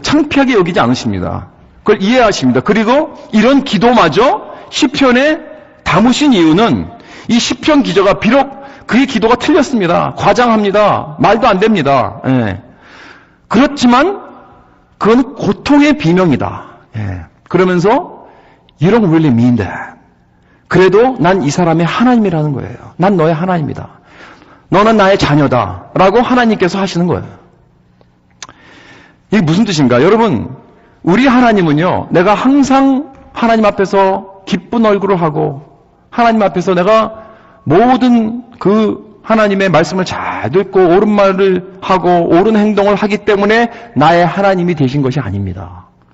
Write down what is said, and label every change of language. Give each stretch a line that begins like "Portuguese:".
Korean: 창피하게 여기지 않으십니다. 그걸 이해하십니다. 그리고 이런 기도마저 시편에 담으신 이유는 이 시편 기자가 비록 그의 기도가 틀렸습니다. 과장합니다. 말도 안 됩니다. 그렇지만 그건 고통의 비명이다. 그러면서
English: You don't really mean that.
Korean: 그래도 난 이 사람의 하나님이라는 거예요. 난 너의 하나님이다. 너는 나의 자녀다. 라고 하나님께서 하시는 거예요. 이게 무슨 뜻인가? 여러분, 우리 하나님은요, 내가 항상 하나님 앞에서 기쁜 얼굴을 하고 하나님 앞에서 내가 모든 그 하나님의 말씀을 잘 듣고 옳은 말을 하고 옳은 행동을 하기 때문에 나의 하나님이 되신 것이 아닙니다.